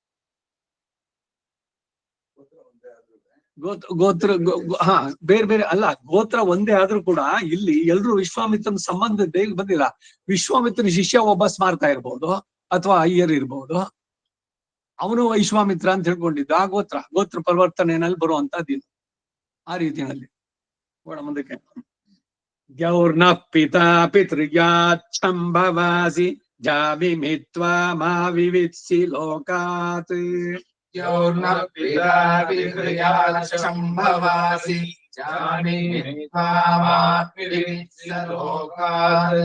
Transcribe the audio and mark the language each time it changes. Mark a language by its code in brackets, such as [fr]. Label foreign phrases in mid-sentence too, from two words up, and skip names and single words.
[kn] ಗೋತ್ರ ಹಾ ಬೇರೆ ಬೇರೆ ಅಲ್ಲ, ಗೋತ್ರ ಒಂದೇ ಆದ್ರೂ ಕೂಡ ಇಲ್ಲಿ ಎಲ್ರು ವಿಶ್ವಾಮಿತ್ರನ ಸಂಬಂಧ ಬೇಗ ಬಂದಿಲ್ಲ. ವಿಶ್ವಾಮಿತ್ರನ ಶಿಷ್ಯ ಒಬ್ಬ ಸ್ಮಾರ್ತ ಇರ್ಬೋದು ಅಥವಾ ಅಯ್ಯರ್ ಇರ್ಬೋದು, ಅವನು ವಿಶ್ವಾಮಿತ್ರ ಅಂತ ಹೇಳ್ಕೊಂಡಿದ್ದ. ಆ ಗೋತ್ರ ಪರಿವರ್ತನೆಯಲ್ಲಿ ಬರುವಂತದ್ದು ಆ ರೀತಿಯಲ್ಲಿ. ಒಳ ಮುಂದಕ್ಕೆ [sa] ಗೌರ್ನ ಪಿತಾ ಪಿತೃಯಾಚ್ಛಂಭವಾಸಿ ಜಾಮಿ ಮಿತ್ವಾ ಮಾ ವಿವಿತ್ಸಿ ಲೋಕಾತ್. ಯೌರ್ನ ಪಿತಾ ಪಿತೃಯಾಚ್ಛಂಭವಾಸಿ ಜಾಮಿ ಮಿತ್ವಾ ಮಾ ವಿವಿತ್ಸಿ ಲೋಕಾತ್.